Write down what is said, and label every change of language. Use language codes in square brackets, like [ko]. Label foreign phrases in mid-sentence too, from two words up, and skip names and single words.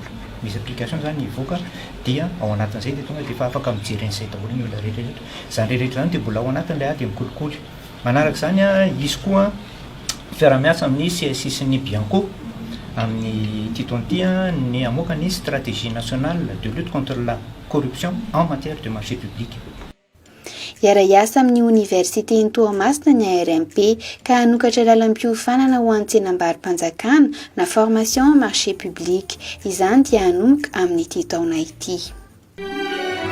[mg] Misy application zany ivoaka dia ao anatin'izay dia tonga dia efa afaka mijery an'izay daholo ny olona rehetrarehetra. Zany rehetrarehetra zany dia mbola ao anatin'ilay ady amin'ny kolikoly. Manaraka izany izy koa fiara-miasa amin'ny CSI sy ny Bianco amin'ny titonty ny amoaka ny [fr] stratégie nationale de lutte contre la corruption en matière de marché public. [mg] Iara-iasa amin'ny Universitén'ny Toamasina ny ARMP ka hanokatra lalam-piofanana ho an'ny tsenam-barim-panjakana na [fr] formation marché public. [mg] Izany dia hanomboka amin'ity taona ity.